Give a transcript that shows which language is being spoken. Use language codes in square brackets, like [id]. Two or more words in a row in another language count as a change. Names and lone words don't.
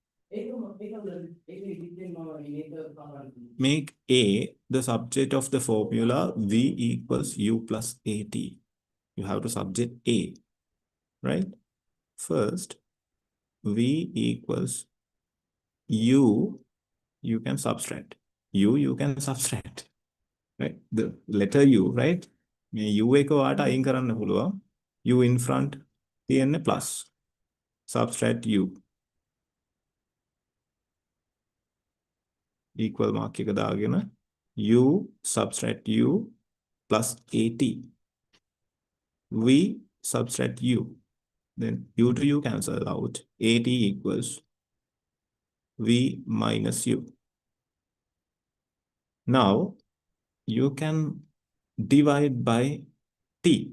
[en] Make A the subject of the formula V equals U plus AT. You have to subject A, right? First, V equals U, you can subtract. You can subtract, right? The letter U, right? [si] U එක ඔයාට අයින් කරන්න පුළුවන්. [en] U in front තියෙන්නේ plus. Subtract U. Equal mark [si] එක දාගෙන [en] U subtract U plus AT. V subtract U. Then u to u cancel out. At equals v minus u. Now you can divide by t.